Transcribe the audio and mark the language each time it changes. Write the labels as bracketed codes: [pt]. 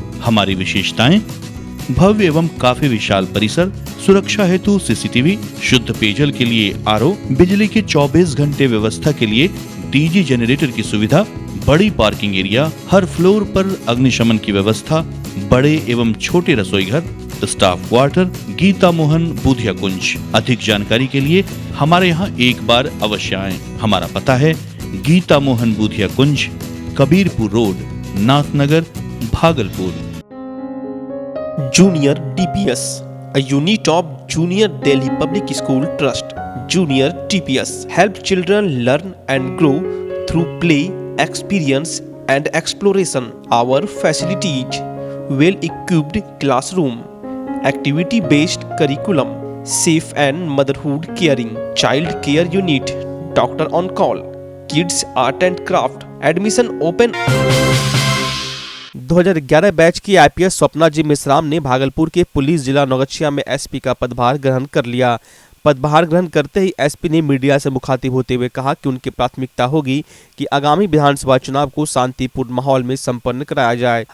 [hi] हमारी विशेषताएं: भव्य एवं काफी विशाल परिसर, सुरक्षा हेतु सीसीटीवी, शुद्ध पेयजल के लिए आरओ, बिजली के 24 घंटे व्यवस्था के लिए डीजी जनरेटर की सुविधा, बड़ी पार्किंग एरिया, हर फ्लोर पर अग्निशमन की व्यवस्था, बड़े एवं छोटे रसोई घर, स्टाफ क्वार्टर। गीता मोहन बुधिया कुंज। अधिक जानकारी के लिए हमारे यहाँ एक बार अवश्य आएं। हमारा पता है गीता मोहन बुधिया कुंज, Kabirpur road, Nathnagar, Bhagalpur. [en] Junior DPS, a unit of Junior Delhi Public School Trust. Junior DPS help children learn and grow through play, experience and exploration. Our facilities: well-equipped classroom, activity-based curriculum, safe and motherhood caring, child care unit, doctor on call, kids art and craft. Admission open. [hi] 2011 batch की IPS Swapna जी मेश्राम ने भागलपुर के police जिला नौगछिया में SP का पदभार ग्रहण कर लिया। पदभार ग्रहण करते ही SP ने मीडिया से मुखातिब होते हुए कहा कि उनकी प्राथमिकता होगी कि आगामी विधानसभा चुनाव को शांतिपूर्ण माहौल में संपन्न कराया जाए।